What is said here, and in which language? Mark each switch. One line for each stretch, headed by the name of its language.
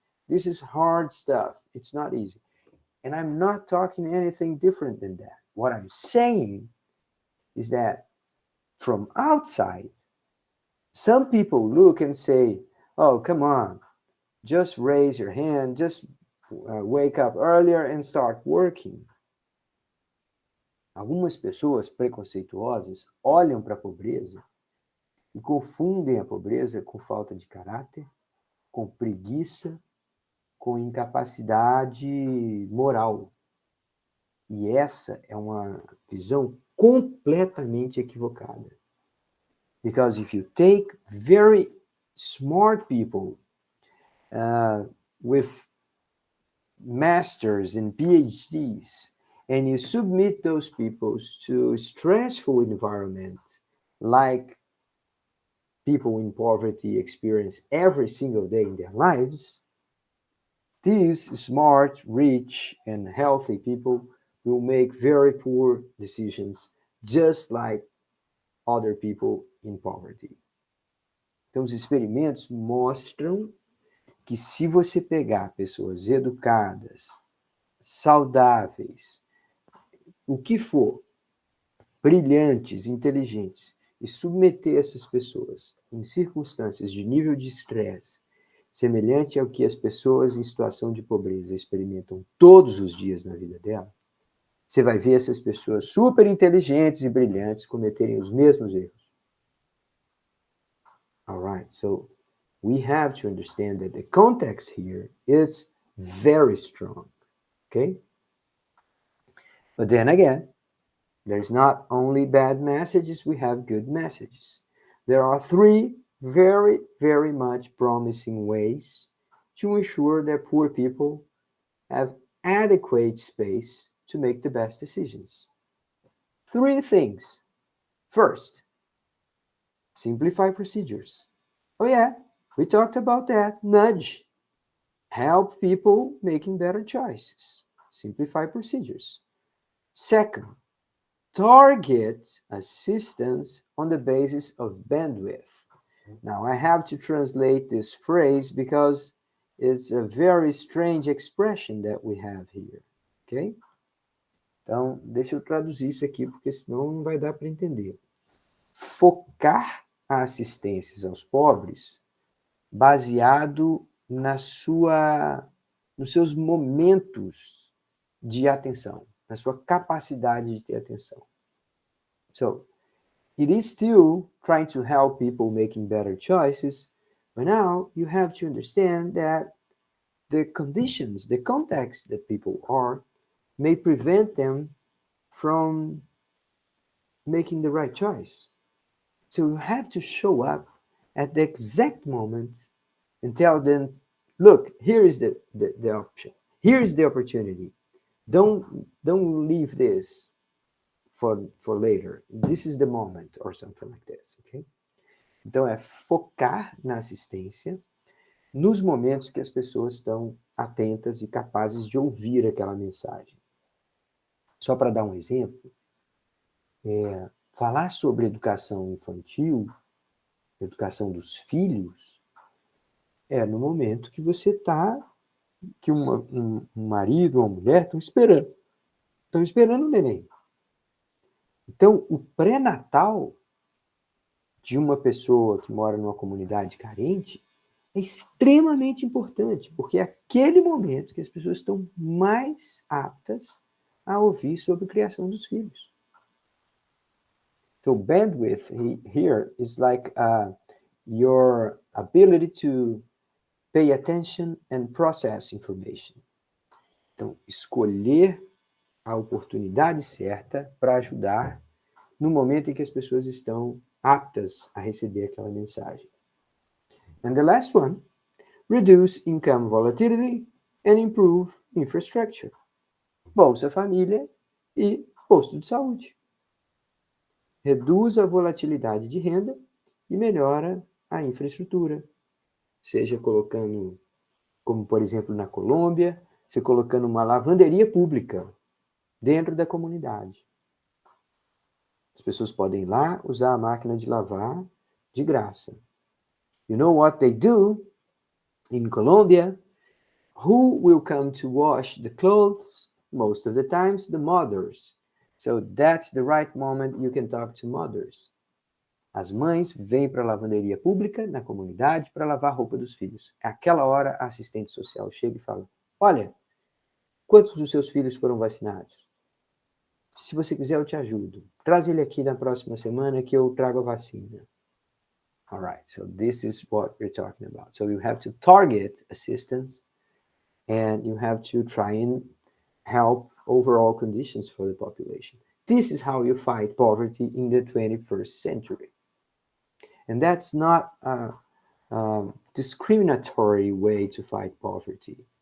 English: This is hard stuff. It's not easy. And I'm not talking anything different than that. What I'm saying is that from outside, some people look and say, oh, come on, just raise your hand, just wake up earlier and start working.
Portuguese: Algumas pessoas preconceituosas olham para a pobreza e confundem a pobreza com falta de caráter, com preguiça, com incapacidade moral. E essa é uma visão completamente equivocada.
English: Because if you take very smart people with masters and PhDs and you submit those people to stressful environment like people in poverty experience every single day in their lives, these smart, rich, and healthy people will make very poor decisions, just like other people in poverty.
Portuguese: Então, os experimentos mostram que se você pegar pessoas educadas, saudáveis, o que for, brilhantes, inteligentes, e submeter essas pessoas em circunstâncias de nível de estresse semelhante ao que as pessoas em situação de pobreza experimentam todos os dias na vida dela, você vai ver essas pessoas super inteligentes e brilhantes cometerem os mesmos erros.
English: All right, so we have to understand that the context here is very strong, okay? But then again, there's not only bad messages, we have good messages. There are three very, very much promising ways to ensure that poor people have adequate space to make the best decisions. Three things. First, simplify procedures. Oh yeah, we talked about that. Nudge. Help people making better choices. Simplify procedures. Second, target assistance on the basis of bandwidth. Now, I have to translate this phrase because it's a very strange expression that we have here, okay?
Portuguese: Então, deixa eu traduzir isso aqui, porque senão não vai dar para entender. Focar a assistências aos pobres baseado nos seus momentos de atenção, na sua capacidade de ter atenção.
English: So, it is still trying to help people making better choices, but now you have to understand that the conditions, the context that people are, may prevent them from making the right choice. So you have to show up at the exact moment and tell them, look, here is the option. Here is the opportunity. Don't leave this for later. This is the moment, or something like this, okay?
Portuguese: Então, é focar na assistência nos momentos que as pessoas estão atentas e capazes de ouvir aquela mensagem. Só para dar um exemplo, falar sobre educação infantil, educação dos filhos, é no momento que você está, que um marido ou uma mulher estão esperando o neném. Então, o pré-natal de uma pessoa que mora numa comunidade carente é extremamente importante, porque é aquele momento que as pessoas estão mais aptas a ouvir sobre a criação dos filhos.
English: So bandwidth here is like your ability to pay attention and process information.
Portuguese: Então, escolher a oportunidade certa para ajudar no momento em que as pessoas estão aptas a receber aquela mensagem.
English: And the last one, reduce income volatility and improve infrastructure.
Portuguese: Bolsa Família e posto de saúde. Reduz a volatilidade de renda e melhora a infraestrutura. Seja colocando, como por exemplo na Colômbia, você colocando uma lavanderia pública dentro da comunidade. As pessoas podem ir lá usar a máquina de lavar de graça.
English: You know what they do in Colombia? Who will come to wash the clothes? Most of the times, the mothers. So that's the right moment you can talk to mothers.
Portuguese: As mães vêm para a lavanderia pública na comunidade para lavar a roupa dos filhos. Aquela hora, a assistente social chega e fala: Olha, quantos dos seus filhos foram vacinados? Se você quiser, eu te ajudo. Traz ele aqui na próxima semana que eu trago a vacina.
English: All right, so this is what we're talking about. So you have to target assistance and you have to try and help overall conditions for the population. This is how you fight poverty in the 21st century. And that's not a discriminatory way to fight poverty.